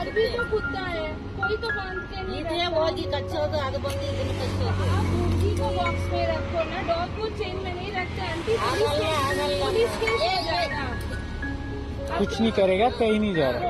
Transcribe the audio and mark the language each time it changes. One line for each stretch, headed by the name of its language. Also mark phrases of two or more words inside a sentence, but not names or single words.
Hindi: तो कुत्ता है, कोई तो बांध के नहीं
Kannada: ಇದ್ರೆ ಹೋಗಿ ಕಚ್ಚೋದು ಅದು ಬಂದು ಇದನ್ನ ಕಚ್ಚೋದು.
Hindi: आप मुर्गी को बॉक्स में रखो ना, डॉग को चेन में नहीं रखते आंटी. पुलिस केस हो जाएगा. कुछ नहीं करेगा, कहीं नहीं जा रहा.